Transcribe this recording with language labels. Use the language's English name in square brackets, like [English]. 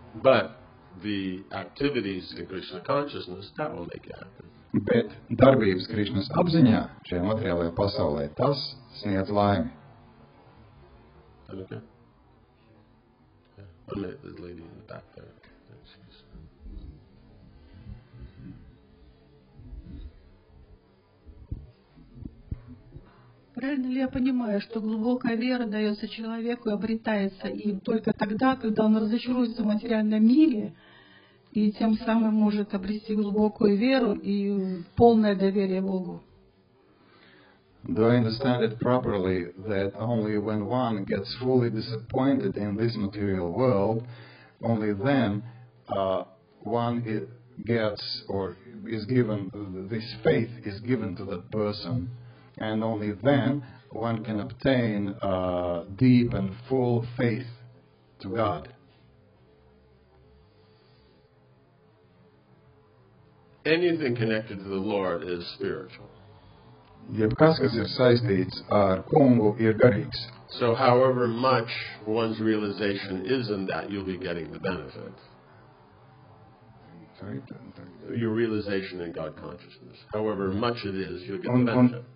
[English] But the activities in Krishna consciousness, that will make you happy. [Latvian] Bet darbības Krišnas apziņā šajā materiālajā pasaulē, tas sniedz laimi. [English] Okay. Yeah. One minute, this lady in the back there. [Russian] Правильно ли я понимаю, что глубокая вера дается человеку и обретается им только тогда, когда он разочаруется в материальном мире и тем самым может обрести глубокую веру и полное доверие Богу? [English] Do I understand it properly that only when one gets fully disappointed in this material world, only then one gets or is given, this faith is given to that person, and only then one can obtain deep and full faith to God? Anything connected to the Lord is spiritual. [Latvian] Jebkas, kas ir saistīts ar kungu, ir garīgs. [English] So however much one's realization is in that, you'll be getting the benefit. Your realization in God consciousness. However much it is, you'll get the benefit.